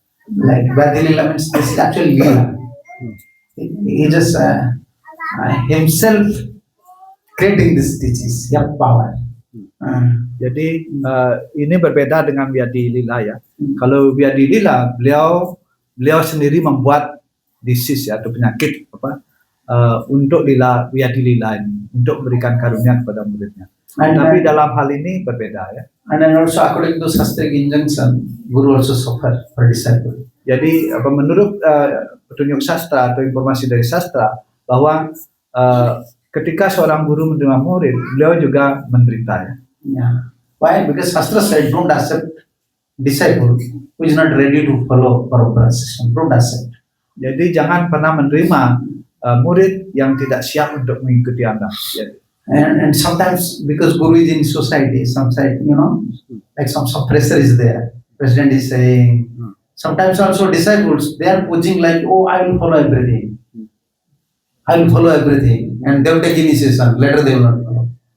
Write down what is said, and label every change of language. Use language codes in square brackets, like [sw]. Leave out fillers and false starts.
[en] Like Vyadhilila means this is actually Lila. He just himself creating this disease, yeah, power. [id] Jadi ini berbeda dengan Vyadi Lila ya. Kalau Vyadi Lila, beliau sendiri membuat disease ya, atau penyakit untuk Vyadi Lila ini, untuk memberikan karunia kepada muridnya. Tapi dalam hal ini berbeda ya. [en] And then also according to Shastric injunction, Guru also suffer for disciple. [id] Jadi menurut petunjuk sastra atau informasi dari sastra bahwa ketika seorang guru menerima murid, beliau juga menderita ya. [en] Yeah. Why? Because Shastra said don't accept disciple who is not ready to follow Parampara system. Don't accept. [id] Jadi jangan pernah menerima murid yang tidak siap untuk mengikuti Anda. Ya. [en] And sometimes because Guru is in society, some side, like some pressure is there. President is saying. Sometimes also disciples, they are pushing like, oh, I will follow everything. I will follow everything. And they will take initiation. Later they will not follow.